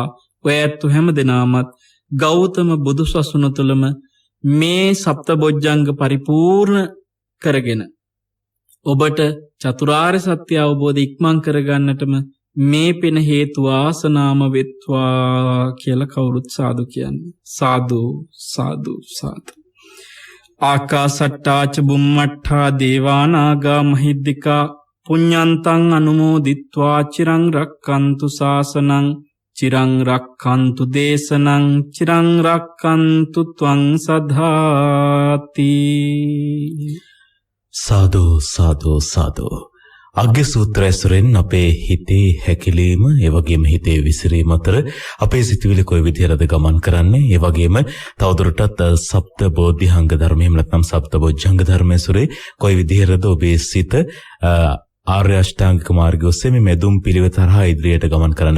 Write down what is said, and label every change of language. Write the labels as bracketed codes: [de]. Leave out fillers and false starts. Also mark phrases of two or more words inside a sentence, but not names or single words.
[si] ඔයත් හැම දෙනාමත් ගෞතම බුදුසසුන තුළම මේ සප්තබොජ්ජංග පරිපූර්ණ කරගෙන ඔබට චතුරාර්ය සත්‍ය අවබෝධ ඉක්මන් කරගන්නටම මේ පින හේතු වාසනාම වෙත්වා කියලා කවුරුත් සාදු කියන්නේ. සාදු සාදු සාදු. [pi] ආකාසට්ටා ච බුම්මට්ටා දේවා නාග මහිද්దికා පුඤ්ඤන්තං අනුමෝදිත්වා චිරං රක්칸තු ශාසනං චිරං රක්칸තු දේශනං චිරං රක්칸තු ත්වං සදාති. [si] සාදු සාදු සාදු. අග්ග සූත්‍රයසුරෙන් අපේ හිතේ හැකිලීම ඒ වගේම හිතේ විසිරීම අතර අපේ සිතුවිලි කොයි විදිහටද ගමන් කරන්නේ, ඒ වගේම තවදුරටත් සප්ත බෝධිහංග ධර්ම එහෙම නැත්නම් සප්ත බොජ්ජංග ධර්මයසුරේ කොයි විදිහටද ඔබේ සිත ආර්ය අෂ්ටාංගික මාර්ගය ඔස්සේ මේ මෙදුම් පිළිවෙත හරහා ඉදිරියට ගමන් කරන්න.